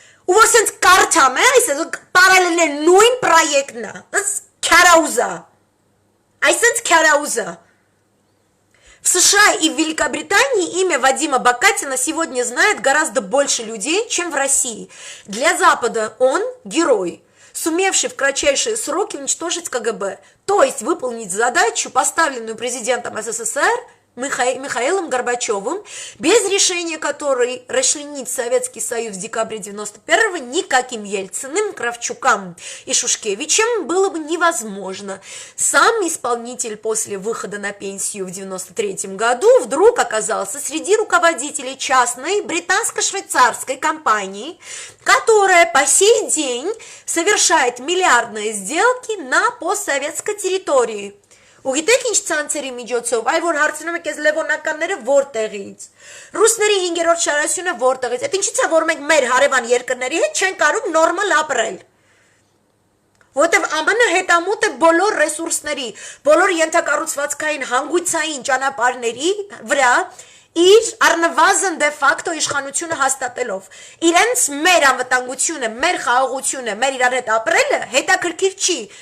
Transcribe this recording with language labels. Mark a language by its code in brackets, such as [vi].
[hy] ու որ սենց կարթամ է այսինքն պարալելը նույն պրոյեկտն է քյարաուզա [ru] В США и в Великобритании имя Вадима Бакатина сегодня знает гораздо больше людей, чем в России. Для Запада он герой, сумевший в кратчайшие сроки уничтожить КГБ, то есть выполнить задачу, поставленную президентом СССР Михаилом Горбачевым, без решения которой расчленить Советский Союз в декабре 91-го никаким Ельциным, Кравчукам и Шушкевичем было бы невозможно. Сам исполнитель после выхода на пенсию в 93 году вдруг оказался среди руководителей частной британско-швейцарской компании, которая по сей день совершает миллиардные сделки на постсоветской территории. [hy] Ու գիտեք ինչ ցանցերի միջոցով, այ որ հարցնում եք այս լևոնականները որտեղից։ Ռուսների 5-րդ շարասյունը որտեղից։ Այդ ինչից է որ մենք մեր հարևան երկրների հետ չեն կարող նորմալ ապրել։ Որտեվ ԱՄՆ հետամուտ է բոլոր ռեսուրսների, բոլոր ենթակառուցվածքային հանգույցային ճանապարհների վրա իր առնվազն դե ֆակտո իշխանությունը հաստատելով։ Իրենց մեր անվտանգությունը, մեր խաղաղությունը, մեր իրար հետ ապրելը հետաքրքիր չի։